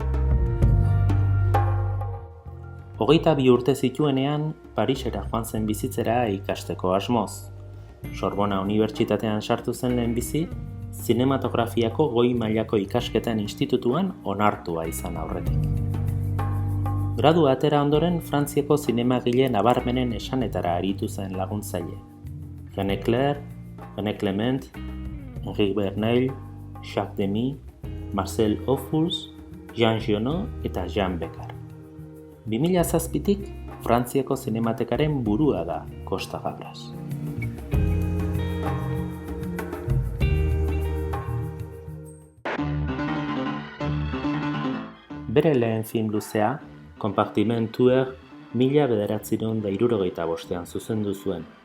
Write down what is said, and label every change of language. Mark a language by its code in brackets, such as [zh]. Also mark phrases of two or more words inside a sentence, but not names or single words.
[eu] 22 urte zituenean Parisera joan zen bizitzera ikasteko asmoz. Sorbona Unibertsitatean sartu zen lehenbizi, zinematografiako goi mailako ikasketen institutuan onartua izan aurretik. Gradua atera ondoren Frantziako zinemagile nabarmenen esanetara aritu zen laguntzaile. René Clair, René Clement, Henri Verneuil, Jacques Demy, Marcel Ophuls, Jean Giono eta Jean Becker. 2007tik Frantziako zinematekaren burua da Kosta Gabras. Bere lehen film luzea, Compartiment Tueur, 1975ean zuzendu zuen.